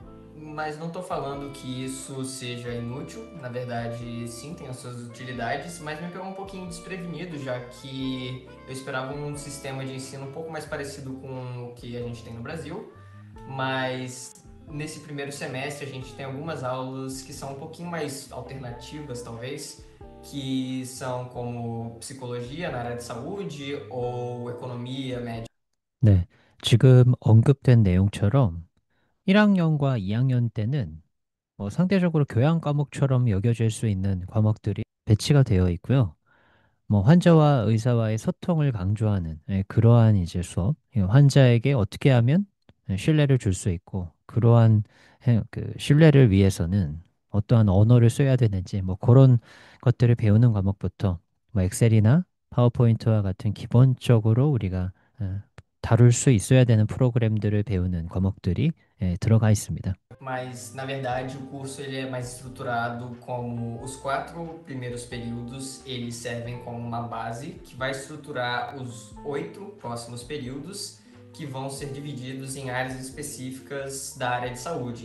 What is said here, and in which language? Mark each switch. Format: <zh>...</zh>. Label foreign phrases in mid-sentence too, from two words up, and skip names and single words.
<pt>Mas não estou falando que isso seja inútil, na verdade sim, tem as suas utilidades, mas me pegou um pouquinho desprevenido, já que eu esperava um sistema de ensino um pouco mais parecido com o que a gente tem no Brasil, mas nesse primeiro semestre a gente tem algumas aulas que são um pouquinho mais alternativas, talvez, que são como psicologia na área de saúde ou economia médica.</pt> <ko>네, 지금 언급된 내용처럼 1학년과 2학년 때는 상대적으로 교양 과목처럼 여겨질 수 있는 과목들이 배치가 되어 있고요. 환자와 의사와의 소통을 강조하는 그러한 이제 수업, 환자에게 어떻게 하면 신뢰를 줄 수 있고, 그러한 그 신뢰를 위해서는 어떠한 언어를 써야 되는지, 그런 것들을 배우는 과목부터 엑셀이나 파워포인트와 같은 기본적으로 우리가 다룰 수 있어야 되는 프로그램들을 배우는 과목들이 들어가 있습니다.</ko> <pt>Mas na verdade o curso ele é mais estruturado como os 4 primeiros períodos eles servem como uma base que vai estruturar os 8 próximos períodos que vão ser divididos em áreas específicas da área de saúde.</pt>